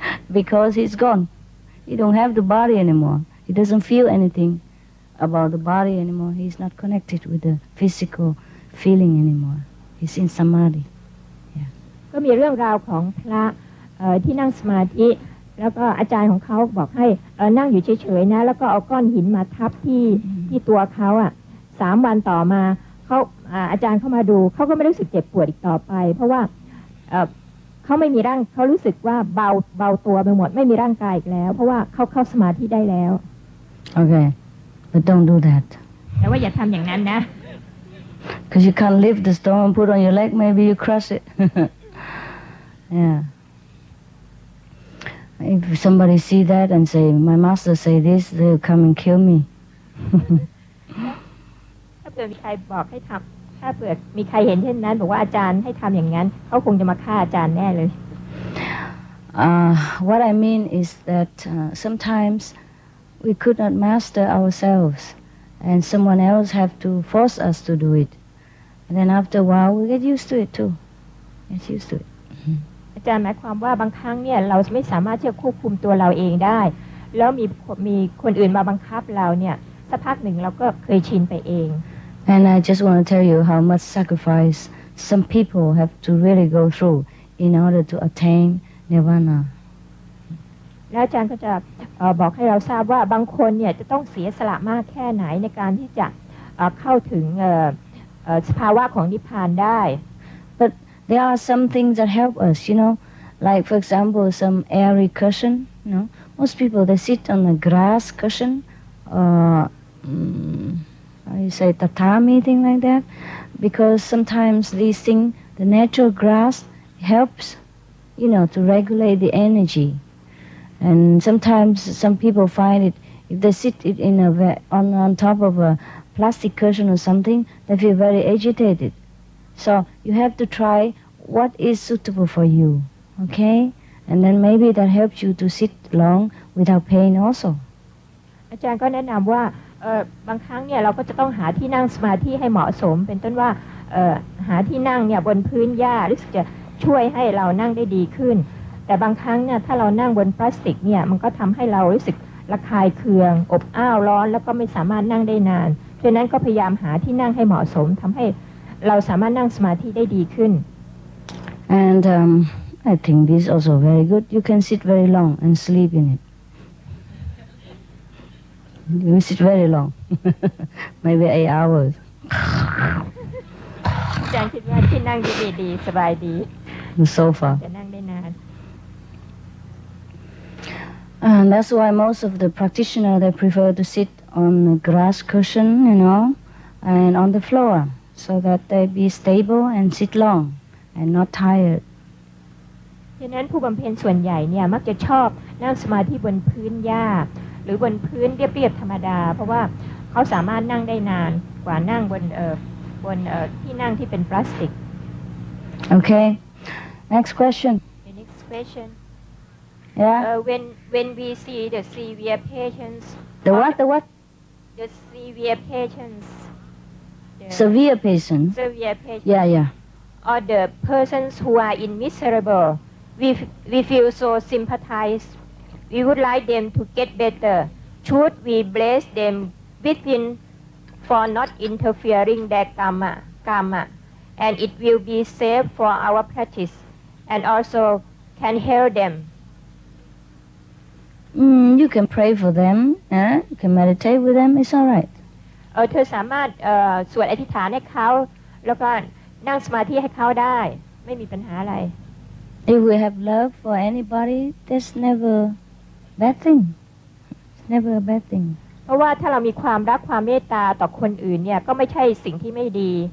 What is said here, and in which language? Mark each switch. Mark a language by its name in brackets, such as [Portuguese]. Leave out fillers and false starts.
[English] Because he's gone. He don't have the body anymore. He doesn't feel anything about the body anymore. He's not connected with the physical feeling anymore. He's in samadhi. Yeah. [Thai] ก็มีเรื่องราวของพระที่นั่งสมาธิแล้วก็อาจารย์ของเขาบอกให้นั่งอยู่เฉยๆนะแล้วก็เอาก้อนหินมาทับที่ตัวเขา3 วันต่อมาอาจารย์เข้ามาดูเขาก็ไม่รู้สึกเจ็บปวดอีกต่อไปเพราะว่าเขาไม่มีร่างเขารู้สึกว่าเบาตัวไปหมดไม่มีร่างกายอีกแล้วเพราะว่าเขาเข้าสมาธิได้แล้ว [English] Okay, but don't do that. [Thai] แต่ว่าอย่าทำอย่างนั้นนะ [English] Because you can't lift the stone and put on your leg. Maybe you crush it. Yeah. If somebody see that and say, my master say this, they'll come and kill me. [Thai] ถ้าเกิดมีใครบอกให้ทำถ้าเกิดมีใครเห็นเช่นนั้นบอกว่าอาจารย์ให้ทำอย่างนั้นเขาคงจะมาฆ่าอาจารย์แน่เลย [English] What I mean is that sometimes we could not master ourselves and someone else have to force us to do it. And then after a while we get used to it too. Get used to it. [Thai] อาจารย์หมายความว่าบางครั้งเนี่ยเราไม่สามารถที่จะควบคุมตัวเราเองได้แล้วมีคนอื่นมาบังคับเราเนี่ยสักพักหนึ่งเราก็เคยชินไปเอง [English] And I just want to tell you how much sacrifice some people have to really go through in order to attain nirvana. [Thai] แล้วอาจารย์ก็จะบอกให้เราทราบว่าบางคนเนี่ยจะต้องเสียสละมากแค่ไหนในการที่จะเข้าถึงสภาวะของนิพพานได้ [English] But there are some things that help us, like for example some airy cushion. Most people they sit on a grass cushion or how you say tatami thing like that, because sometimes these things, the natural grass helps, to regulate the energy. And sometimes some people find it if they sit it on top of a plastic cushion or something, they feel very agitated. So you have to try what is suitable for you, okay? And then maybe that helps you to sit long without pain also. [Thai] อาจารย์ก็แนะนำว่าบางครั้งเนี่ยเราก็จะต้องหาที่นั่งสมาธิให้เหมาะสมเป็นต้นว่าหาที่นั่งเนี่ยบนพื้นหญ้ารู้สึกจะช่วยให้เรานั่งได้ดีขึ้นแต่บางครั้งเนี่ยถ้าเรานั่งบนพลาสติกเนี่ยมันก็ทำให้เรารู้สึกระคายเคืองอบอ้าวร้อนแล้วก็ไม่สามารถนั่งได้นานฉะนั้นก็พยายามหาที่นั่งให้เหมาะสมทำให้เราสามารถนั่งสมาธิได้ดีขึ้น [English] And I think this is also very good. You can sit very long and sleep in it. You sit very long, maybe 8 hours. [Thai] อาจารย์คิดว่าที่นั่งดีๆสบายดี [English] The sofa. [Thai] จะนั่งได้นาน [English] And that's why most of the practitioners they prefer to sit on a grass cushion, and on the floor, so that they be stable and sit long and not tired. [Thai] ฉะนั้นผู้บำเพ็ญส่วนใหญ่เนี่ยมักจะชอบนั่งสมาธิบนพื้นหญ้าหรือบนพื้นเรียบๆธรรมดาเพราะว่าเขาสามารถนั่งได้นานกว่านั่งบนที่นั่งที่เป็นพลาสติก [English] Okay. Next question. The next question. Yeah. When we see the severe patients. The what? The what? The severe patients. Severe patients. Severe patients. Yeah. Or the persons who are in miserable. We feel so sympathized. We would like them to get better. Should we bless them within for not interfering their karma, and it will be safe for our practice, and also can help them. You can pray for them. You can meditate with them. It's all right. [Thai] เธอสามารถสวดอธิษฐานให้เขาแล้วก็นั่งสมาธิให้เขาได้ไม่มีปัญหาอะไร [English] If we have love for anybody, that's never bad thing. It's never a bad thing. [Thai] เพราะว่าถ้าเรามีความรักความเมตตาต่อคนอื่นเนี่ยก็ไม่ใช่สิ่งที่ไม่ดี